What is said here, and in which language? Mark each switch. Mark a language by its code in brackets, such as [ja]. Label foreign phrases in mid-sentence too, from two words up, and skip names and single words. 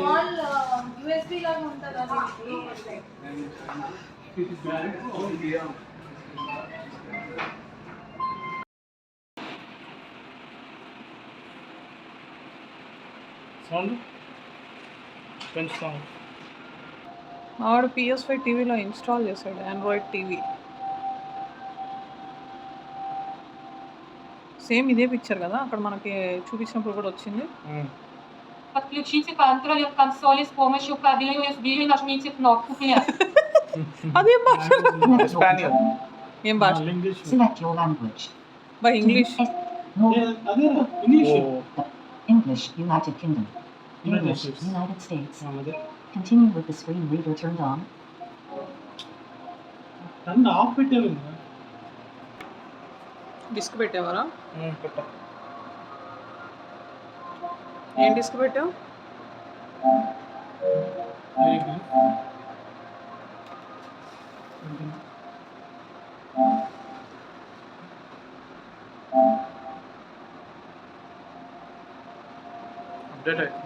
[te] సౌండ్ పెంచుతాం. ఆవిడ PS5 టీవీలో ఇన్స్టాల్ చేశాడు ఆండ్రాయిడ్ టీవీ. సేమ్ ఇదే పిక్చర్ కదా అక్కడ మనకి చూపించినప్పుడు కూడా వచ్చింది. [ru] Подключите контроллер консоли с помощью кабеля USB и нажмите кнопку «Нет». [te] అదేం భాష? ఏం భాష? ఇంగ్లీష్ [en] Select your language. [te] బై ఇంగ్లీష్. అదేరా ఇంగ్లీష్. [en] English, United Kingdom. English, United States. Continue with the screen reader turned on. [te] నన్ను ఆఫ్ పెట్టాను. డిస్క్ పెట్టావరా? ఏం డిస్క్ పెట్టావు? అప్డేట్ అవుతుంది.